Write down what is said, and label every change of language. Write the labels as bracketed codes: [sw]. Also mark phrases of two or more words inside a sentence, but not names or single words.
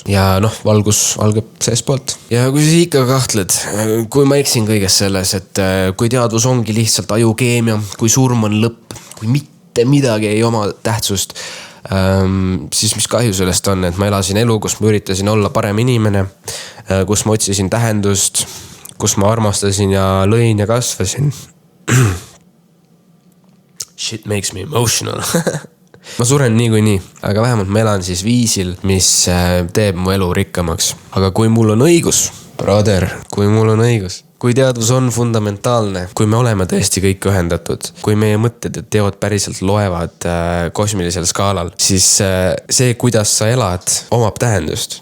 [et] Ja valgus algab sees poolt. Ja kui sa ikka kahtled, kui ma eksin kõiges selles, et kui teadvus ongi lihtsalt ajukeemia, kui surm on lõpp, kui mitte midagi ei oma tähtsust, siis mis kahju sellest on, et ma elasin elu, kus ma üritasin olla parem inimene, kus ma otsisin tähendust, kus ma armastasin ja lõin ja kasvasin. [en] Shit makes me emotional. [et] Ma suren niikuinii, aga vähemalt ma elan siis viisil, mis teeb mu elu rikkamaks. Aga kui mul on õigus, brother, kui mul on õigus, kui teadvus on fundamentaalne, kui me oleme tõesti kõik ühendatud, kui meie mõtted ja teod päriselt loevad kosmilisel skaalal, siis see, kuidas sa elad, omab tähendust.